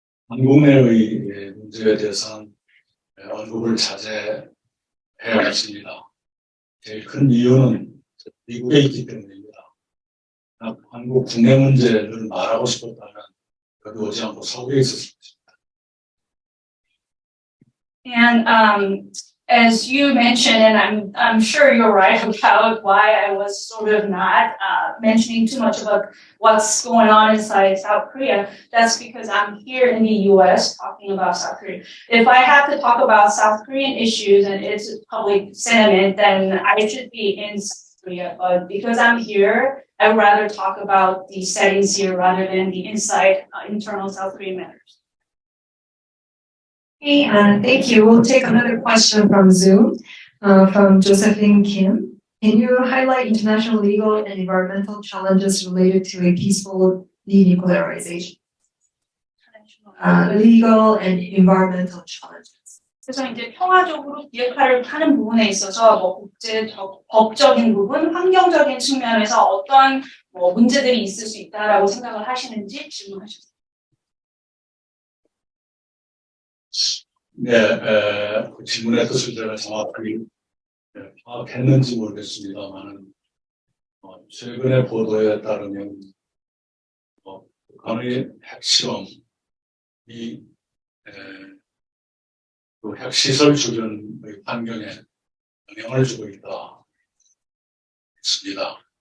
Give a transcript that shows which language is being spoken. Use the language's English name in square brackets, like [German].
[Korean] 한국 내의 문제에 대해서는 언급을 자제해야 했습니다. 제일 큰 이유는 미국에 있기 때문입니다. 한국 국내 문제를 말하고 싶었다면 여기 오지 않고 서구에 있었을 것입니다. [English] And as you mentioned, and I'm sure you're right about why I was sort of not mentioning too much about what's going on inside South Korea. That's because I'm here in the U.S. talking about South Korea. If I have to talk about South Korean issues and its public sentiment, then I should be in South Korea. But because I'm here, I'd rather talk about the settings here rather than the internal South Korean matters. Okay, thank you. We'll take another question from Zoom, from Josephine Kim. Can you highlight international legal and environmental challenges related to a peaceful denuclearization? Legal and environmental challenges. [Korean] 그래서 이제 평화적으로 비핵화를 하는 부분에 있어서 뭐 국제적, 법적인 부분, 환경적인 측면에서 어떤 뭐 문제들이 있을 수 있다라고 생각을 하시는지 질문하셨습니다. 네, 그 질문의 뜻을 제가 정확하게 파악했는지 모르겠습니다만, 최근의 보도에 따르면 북한의 핵실험이 그 핵시설 주변의 환경에 영향을 주고 있다 했습니다.